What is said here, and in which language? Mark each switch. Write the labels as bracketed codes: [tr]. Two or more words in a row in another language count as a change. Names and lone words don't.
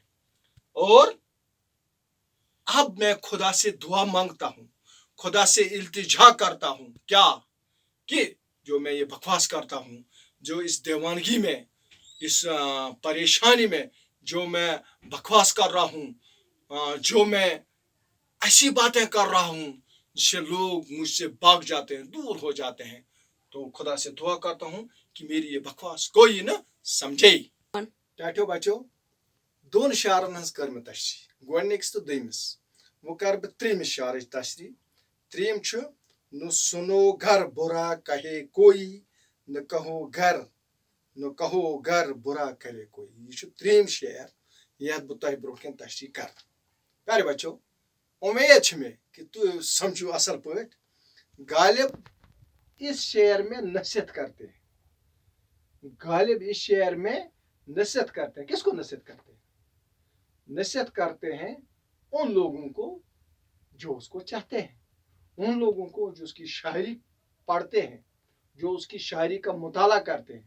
[ur] اور اب میں خدا سے دعا مانگتا ہوں، خدا سے التجا کرتا ہوں، کیا کہ جو میں یہ بکواس کرتا ہوں، جو اس دیوانگی میں، اس پریشانی میں جو میں بکواس کر رہا ہوں، جو میں ایسی باتیں کر رہا ہوں جس سے لوگ مجھ سے بھاگ جاتے ہیں، دور ہو جاتے ہیں، تو خدا سے دعا کرتا ہوں کہ میری یہ بکواس کوئی نہ سمجھے. [ks] ٹاٹو بچو دون شعرن ہز کر میں تشریح، گۄڈنِکِس تو دویمِس. وہ کر بہ تریمِس شعرٕچ تشریح. تریم چھُ [ur] نہ سنو گھر برا کہے کوئی، نہ کہو گھر برا کرے کوئی. [ks] یہ چھُ تریم شعر یتھ بہ تۄہہِ برونٛہہ کَنہِ تشریح کر. [ur] پیارے بچو، [ks] امید چھ مے کہ تُہۍ سمجھو اصل پٲٹھۍ. [ur] غالب اس شعر میں نصیحت کرتے ہیں. غالب اس شعر میں نصیحت کرتے ہیں. کس کو نصیحت کرتے ہیں؟ نصیحت کرتے ہیں ان لوگوں کو جو اس کو چاہتے ہیں، ان لوگوں کو جو اس کی شاعری پڑھتے ہیں، جو اس کی شاعری کا مطالعہ کرتے ہیں.